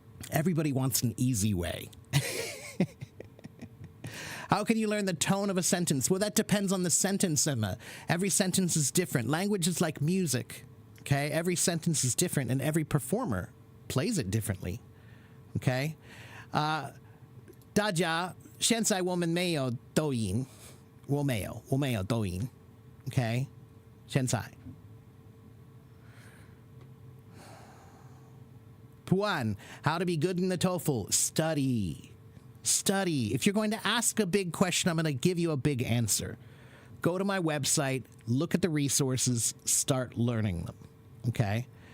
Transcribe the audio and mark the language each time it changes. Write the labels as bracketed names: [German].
[English] Everybody wants an easy way. How can you learn the tone of a sentence? Well, that depends on the sentence, Emma. Every sentence is different. Language is like music, okay? Every sentence is different, and every performer plays it differently, okay? [Chinese] 大家现在我们没有抖音，我没有抖音 okay? 现在 [English] Puan, how to be good in the TOEFL? Study. If you're going to ask a big question, I'm going to give you a big answer. Go to my website, look at the resources, start learning them. Okay?